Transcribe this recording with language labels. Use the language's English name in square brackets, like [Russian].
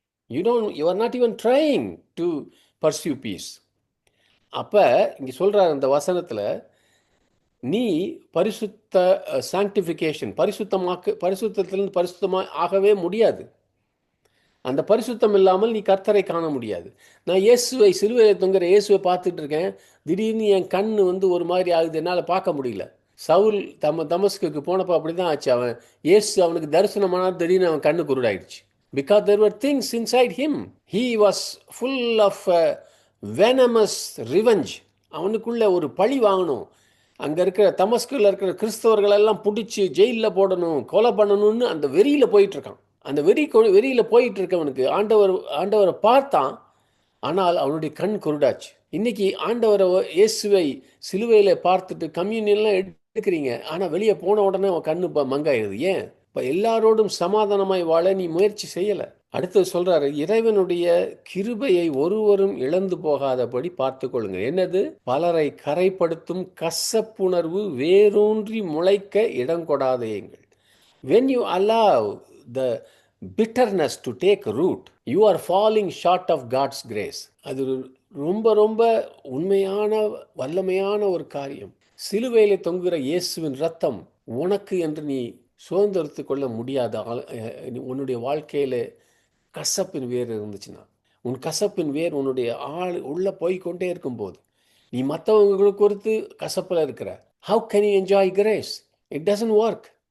[English] You are not even trying to pursue peace. [Tamil] அப்போ இங்கே சொல்கிறார் அந்த வசனத்தில், நீ பரிசுத்த சாங்டிஃபிகேஷன், பரிசுத்தத்திலிருந்து பரிசுத்தமாக ஆகவே முடியாது. அந்த பரிசுத்தம் இல்லாமல் நீ கர்த்தரை காண முடியாது. நான் இயேசுவை சிலுவையில் தொங்குற இயேசுவை பார்த்துட்டு இருக்கேன், திடீர்னு என் கண் ஒரு மாதிரி ஆகுது, என்னால் பார்க்க முடியல. சவுல் தமஸ்குக்கு போனப்போ அப்படி தான் ஆச்சு. அவன் இயேசு அவனுக்கு தரிசனமானால் திடீர்னு அவன் கண்ணு குருடாயிடுச்சு. [English] Because there were things inside him. He was full of venomous revenge. [Tamil] அவனுக்குள்ள ஒரு பழி வாங்கணும், அங்கே இருக்கிற தமஸ்குல இருக்கிற கிறிஸ்தவர்களெல்லாம் பிடிச்சி ஜெயிலில் போடணும், கொலை பண்ணணும்னு அந்த வெறியில் போயிட்டுருக்கான். அந்த வெறியில் போயிட்டு இருக்கவனுக்கு ஆண்டவரை பார்த்தான், ஆனால் அவனுடைய கண் குருடாச்சு. இன்னைக்கு ஆண்டவரை இயேசுவை சிலுவையில் பார்த்துட்டு கம்யூனியன்லாம் எடுக்கிறீங்க, ஆனால் வெளியே போன உடனே அவன் கண்ணு மங்காயிருது. ஏன்? இப்போ எல்லாரோடும் சமாதானமாய் வாழ நீ முயற்சி செய்யலை. அடுத்தது சொல்றாரு, இறைவனுடைய கிருபையை ஒருவரும் இழந்து போகாதபடி பார்த்து கொள்ளுங்க. என்னது? பலரை கரைப்படுத்தும் கசப்புணர்வு வேரூன்றி முளைக்க இடம் கொடாதேங்கள். [English] When you allow the bitterness to take root, you are falling short of God's grace. [Tamil] அது ரொம்ப ரொம்ப உண்மையான வல்லமையான ஒரு காரியம். சிலுவையில் தொங்குகிற இயேசுவின் ரத்தம் உனக்கு என்று நீ சுதந்திரத்து கொள்ள முடியாத உன்னுடைய வாழ்க்கையில் கசப்பின் வேர் இருந்துச்சுன்னா, உன் கசப்பின் வேர் உன்னுடைய உள்ள போய்கொண்டே இருக்கும்போது நீ மற்றவங்களுக்கு குறித்து கசப்பில் இருக்கிற, [English] how can you enjoy grace? It doesn't work.